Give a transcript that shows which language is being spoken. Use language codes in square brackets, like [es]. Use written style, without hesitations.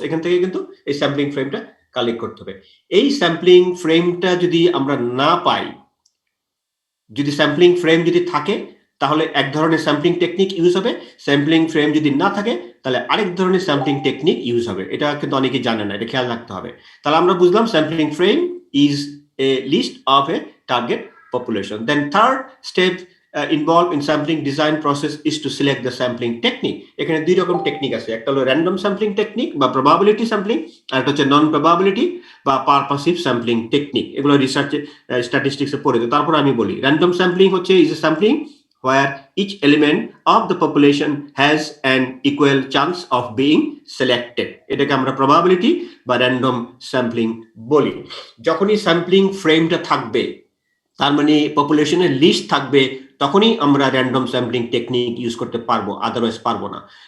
[bn] এখান থেকে কিন্তু এই স্যাম্পলিং ফ্রেমটা কালেক্ট করতে হবে। এই স্যাম্পলিং ফ্রেমটা যদি আমরা না পাই, যদি স্যাম্পলিং ফ্রেম যদি থাকে তাহলে এক ধরনের স্যাম্পলিং টেকনিক ইউজ হবে, স্যাম্পলিং ফ্রেম যদি না থাকে তাহলে আরেক ধরনের স্যাম্পলিং টেকনিক ইউজ হবে। এটা কিন্তু অনেকে জানে না, এটা খেয়াল রাখতে হবে। তাহলে আমরা বুঝলাম [en] Sampling frame is a list of a target population. Then third step involved in sampling design process is to select the sampling technique. [bn] এখানে দুই রকম টেকনিক আছে, একটা হলো র্যান্ডম স্যাম্পলিং টেকনিক বা প্রবাবিলিটি স্যাম্পলিং, আর একটা হচ্ছে নন প্রবাবিলিটি বা পারপাসিভ স্যাম্পলিং টেকনিক। এগুলো রিসার্চে স্ট্যাটিস্টিক্সে পড়ে। তারপর আমি বলি র্যান্ডম স্যাম্পলিং হচ্ছে [en] Is a sampling where each element of the population has an equal chance of being selected. [bn] এটাকে আমরা probability বা random sampling বলি। যখনই স্যাম্পলিং ফ্রেমটা থাকবে, তার মানে পপুলেশনের লিস্ট থাকবে, তখনই আমরা র্যান্ডম স্যাম্পলিং টেকনিক ইউজ করতে পারবো, আদারওয়াইজ পারবো না।